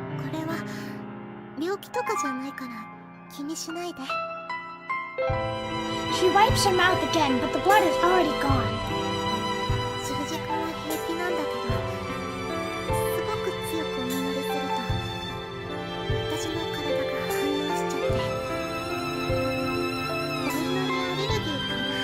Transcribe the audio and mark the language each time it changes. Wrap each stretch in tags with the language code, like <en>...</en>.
<ja>これは病気とかじゃないから気にしないで。</ja> <en>She wipes her mouth again, but the blood is already gone.</en> <ja>数時間は平気なんだけど、すごく強くお祈りすると私の体が反応しちゃって、お祈りアレルギーか</ja>